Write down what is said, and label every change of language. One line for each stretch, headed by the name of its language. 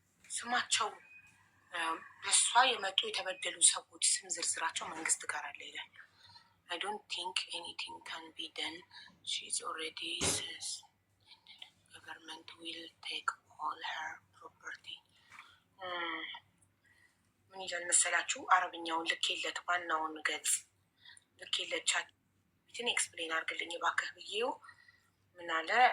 Amharic: ስማቸው በሷ የመጡ የተበደሉ ሰዎች ስም ዝርዝራቸው መንግስት ጋር አለ ይላል።
English: I don't think anything can be done. She's already says government will take all her property.
Amharic: ምን ይላል መሰላችሁ? አረብኛውን ልኬለት ዋናውን ገጽ ልኬለት ቻትን ኤክስፕሌን አድርግልኝ እባክህ ብዬው ምን አለ?